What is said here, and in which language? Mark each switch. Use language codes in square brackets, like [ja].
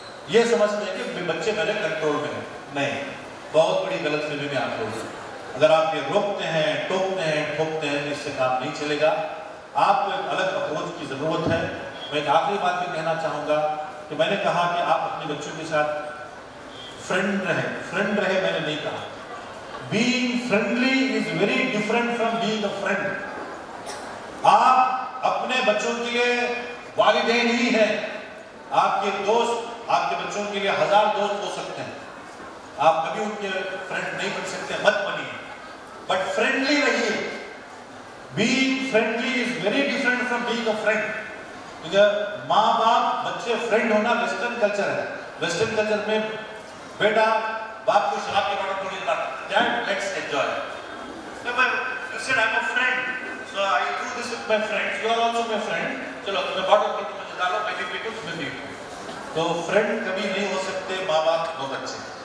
[ur] یہ سمجھتے ہیں کہ بچے میرے کنٹرول میں ہیں. نہیں، بہت بڑی غلط فہمی میں آپ لوگ. اگر آپ یہ روکتے ہیں، ٹوکتے ہیں، ٹھوکتے ہیں، اس سے کام نہیں چلے گا. آپ کو ایک الگ اپروچ کی ضرورت ہے. میں ایک آخری بات بھی کہنا چاہوں گا کہ میں نے کہا کہ آپ اپنے بچوں کے ساتھ فرینڈ رہے میں نے نہیں کہا. [en] Being friendly is very different from being a friend. [ur] آپ اپنے بچوں کے لیے والدین ہی ہیں. آپ کے دوست آپ کے بچوں کے لیے 1000 دوست ہو سکتے ہیں، آپ کبھی ان کے فرینڈ نہیں بن سکتے، مت بنیے، بٹ فرینڈلی رہیے. [en] Being friendly is very different from being a friend. [ur] کیونکہ ماں باپ بچے فرینڈ ہونا ویسٹرن کلچر ہے. ویسٹرن کلچر میں بیٹا باپ کو شراب کے بارے تھوڑی بات، [en] Dad let's enjoy. You said I'm a friend, so I do this with my friends. You are also my friend. [ur] چلو تمہیں باٹل پر تمہیں ڈالو، میں بھی پیٹوں تمہیں بھی پیٹوں. تو فرینڈ کبھی نہیں ہو سکتے ماں باپ بہت اچھے.